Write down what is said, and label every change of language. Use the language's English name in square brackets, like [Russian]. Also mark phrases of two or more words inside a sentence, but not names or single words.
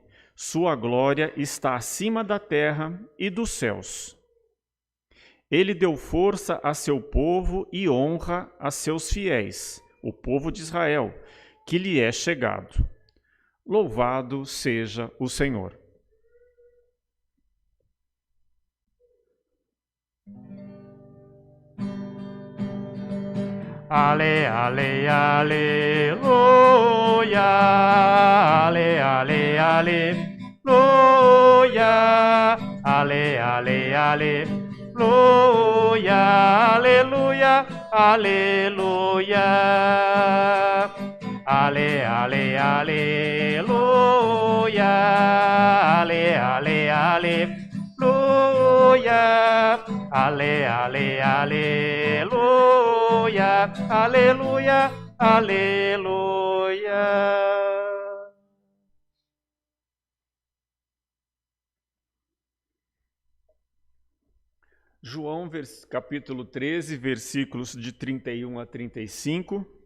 [Portuguese] Sua glória está acima da terra e dos céus. Ele deu força a seu povo e honra a seus fiéis, o povo de Israel, que lhe é chegado. Louvado seja o Senhor. Ale, ale, aleluia, ale, ale, aleluia, ale, ale, aleluia, aleluia, aleluia, ale, ale, aleluia, ale, ale, aleluia, ale, ale, aleluia, aleluia, aleluia. João, capítulo 13, versículos de 31 a 35.